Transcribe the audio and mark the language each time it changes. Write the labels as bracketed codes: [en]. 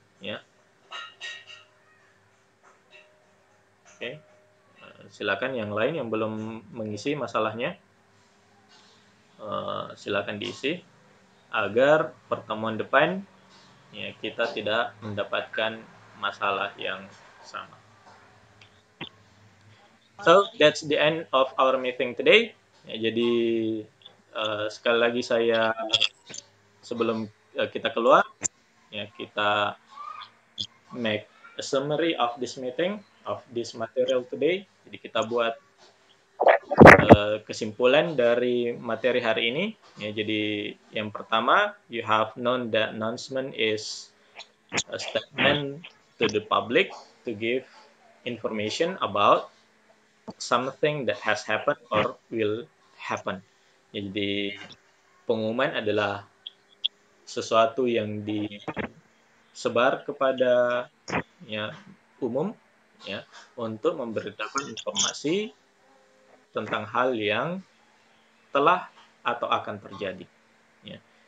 [id] Ya, oke. Silakan yang lain yang belum mengisi masalahnya, silakan diisi agar pertemuan depan, ya, kita tidak mendapatkan masalah yang sama. [en] So that's the end of our meeting today. [id] Ya, jadi sekali lagi saya sebelum kita keluar, ya, kita [en] make a summary of this meeting, of this material today. [id] Jadi kita buat kesimpulan dari materi hari ini. Ya, jadi yang pertama, [en] you have known that announcement is a statement to the public to give information about something that has happened or will happen. [id] Jadi pengumuman adalah sesuatu yang disebar kepada, ya, umum, ya, untuk memberitakan informasi tentang hal yang telah atau akan terjadi. Ya.